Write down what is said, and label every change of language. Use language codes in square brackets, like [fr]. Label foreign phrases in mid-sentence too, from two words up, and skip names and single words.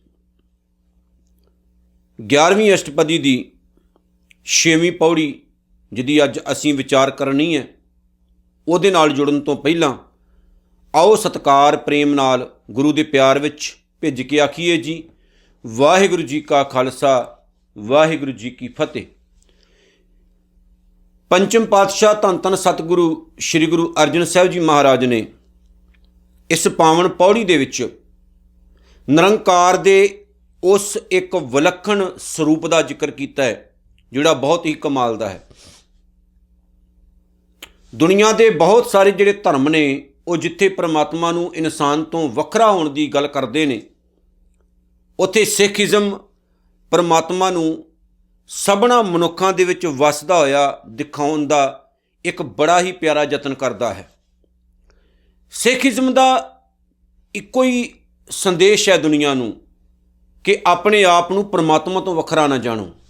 [pa] 11ਵੀਂ ਅਸ਼ਟਪਦੀ ਦੀ 6ਵੀਂ ਪਉੜੀ ਜਿਹਦੀ ਅੱਜ ਅਸੀਂ ਵਿਚਾਰ ਕਰਨੀ ਹੈ, ਉਹਦੇ ਨਾਲ ਜੁੜਨ ਤੋ ਪਹਿਲਾਂ ਆਓ ਸਤਿਕਾਰ ਪ੍ਰੇਮ ਨਾਲ ਗੁਰੂ ਦੇ ਪਿਆਰ ਵਿਚ ਭਿੱਜ ਕੇ ਆਖੀਏ ਜੀ ਵਾਹਿਗੁਰੂ ਜੀ ਕਾ ਖਾਲਸਾ ਵਾਹਿਗੁਰੂ ਜੀ ਕੀ ਫ਼ਤਿਹ। ਪੰਚਮ ਪਾਤਸ਼ਾਹ ਧੰਨ ਧੰਨ ਸਤਿਗੁਰੂ ਸ੍ਰੀ ਗੁਰੂ ਅਰਜਨ ਸਾਹਿਬ ਜੀ ਮਹਾਰਾਜ ਨੇ ਇਸ ਪਾਵਨ ਪਉੜੀ ਦੇ ਵਿਚ ਨਿਰੰਕਾਰ ਦੇ ਉਸ ਇੱਕ ਵਿਲੱਖਣ ਸਰੂਪ ਕਾ ਜ਼ਿਕਰ ਕੀਆ ਹੈ ਜਿਹੜਾ ਬਹੁਤ ਹੀ ਕਮਾਲ ਦਾ ਹੈ। ਦੁਨੀਆ ਕੇ ਬਹੁਤ ਸਾਰੇ ਜਿਹੜੇ ਧਰਮ ਨੇ ਵੋ ਜਿੱਥੇ ਪਰਮਾਤਮਾ ਨੂੰ ਇਨਸਾਨ ਤੋ ਵੱਖਰਾ ਹੋਣੇ ਕੀ ਗੱਲ ਕਰਤੇ ਹੈਂ, ਉੱਥੇ ਸਿੱਖਿਜ਼ਮ ਪਰਮਾਤਮਾ ਨੂੰ ਸਭਨਾ ਮਨੁੱਖਾਂ ਦੇ ਵਿਚ ਵੱਸਦਾ ਹੋਇਆ ਦਿਖਾਉਣ ਦਾ ਇੱਕ ਬੜਾ ਹੀ ਪਿਆਰਾ ਯਤਨ ਕਰਤਾ ਹੈ। ਸਿੱਖਿਜ਼ਮ ਦਾ ਇੱਕੋ ਹੀ ਸੰਦੇਸ਼ ਹੈ ਦੁਨੀਆ ਨੂੰ ਕਿ ਆਪਣੇ ਆਪ ਨੂੰ ਪਰਮਾਤਮਾ ਤੋ ਵੱਖਰਾ ਨਾ ਜਾਣੋ।